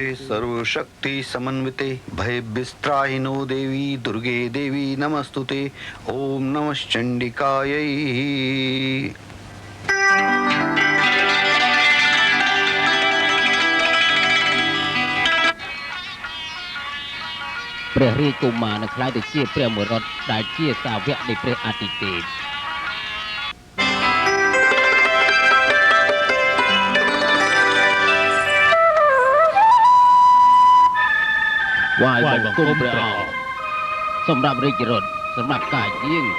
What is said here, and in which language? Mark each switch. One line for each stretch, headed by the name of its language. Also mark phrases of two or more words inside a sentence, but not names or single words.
Sanskrit: सर्वशक्ति समन्विते भयविस्त्राहिनो देवी दुर्गे देवी नमस्तुते ओम नमः चंडिकायै
Khmer: ព្រះរាជកុមារនឹងខ្លាយទៅជាព្រះមរតដែលជាសាវកនៃព្រះអាទិទេពវាយបង្គំព្រះអង្គសម្រាប់រាជរដ្ឋសម្រាប់ការយាង